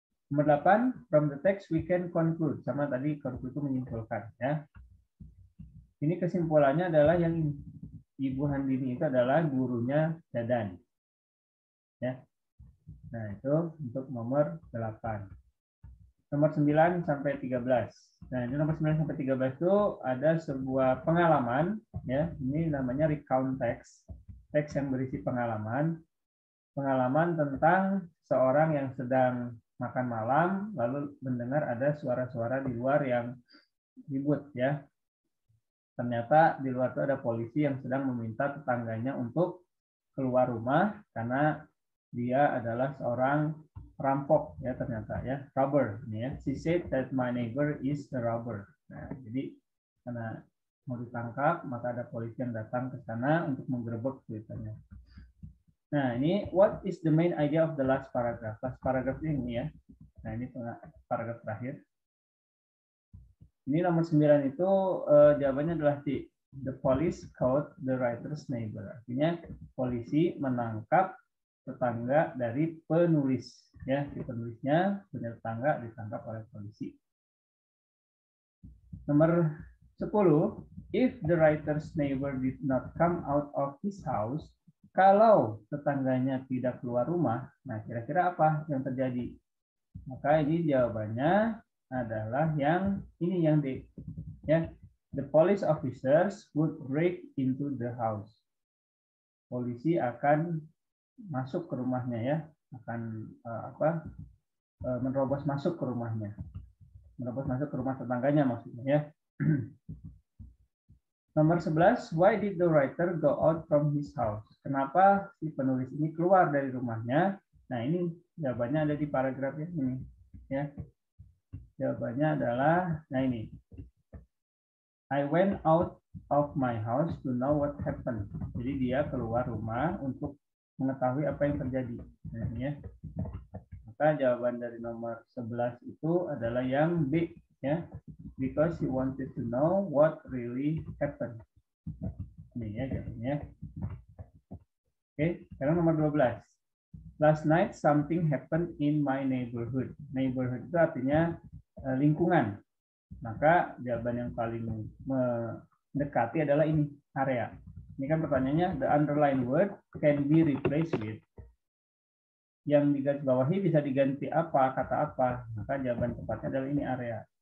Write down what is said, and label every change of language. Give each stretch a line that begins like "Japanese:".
English: Nomor 8, from the text we can conclude.
Indonesian: Sama tadi conclude itu menyimpulkan ya. Ini kesimpulannya adalah yang ini. Ibu Handini itu adalah gurunya Dadan. Ya. Nah, itu untuk nomor 8. Nomor 9 sampai 13. Nah, ini nomor 9 sampai 13 itu ada sebuah pengalaman ya. Ini namanya recount text. Teks yang berisi pengalaman. Pengalaman tentang seorang yang sedang makan malam lalu mendengar ada suara-suara di luar yang ribut ya. Ternyata di luar itu ada polisi yang sedang meminta tetangganya untuk keluar rumah karena dia adalah seorang perampok ya ternyata ya, robber ya.
English: She said that my neighbor is a robber.
Indonesian: Nah, jadi karena mau ditangkap maka ada polisi yang datang ke sana untuk menggerebek ceritanya.
English: Nah, ini what is the main idea of the last paragraph?
Indonesian: Last paragraph ini ya. Nah, ini paragraf terakhir. Ini nomor 9 itu jawabannya adalah D.
English: The police caught the writer's neighbor.
Indonesian: Artinya polisi menangkap tetangga dari penulis. Ya, si penulisnya punya tetangga ditangkap oleh polisi. Nomor 10.
English: If the writer's neighbor did not come out of his house,
Indonesian: kalau tetangganya tidak keluar rumah, nah kira-kira apa yang terjadi? Maka ini jawabannya adalah yang ini, yang D, ya.
English: The police officers would break into the house.
Indonesian: Polisi akan masuk ke rumahnya, ya, akan menerobos masuk ke rumahnya, menerobos masuk ke rumah tetangganya maksudnya, ya.
English: Nomor 11, why did the writer go out from his house?
Indonesian: Kenapa si penulis ini keluar dari rumahnya? Nah, ini jawabannya ada di paragraf ini, ya. Jawabannya adalah, nah ini.
English: I went out of my house to know what happened.
Indonesian: Jadi dia keluar rumah untuk mengetahui apa yang terjadi. Nah, ini ya. Maka jawaban dari nomor 11 itu adalah yang B, ya.
English: Because he wanted to know what really happened.
Indonesian: Ini ya jawabannya. Oke, sekarang nomor 12.
English: Last night something happened in my neighborhood.
Indonesian: Neighborhood itu artinya lingkungan. Maka jawaban yang paling mendekati adalah ini, area. Ini kan pertanyaannya,
English: the underlined word can be replaced with.
Indonesian: Yang digarisbawahi bisa diganti apa, kata apa. Maka jawaban tepatnya adalah ini, area.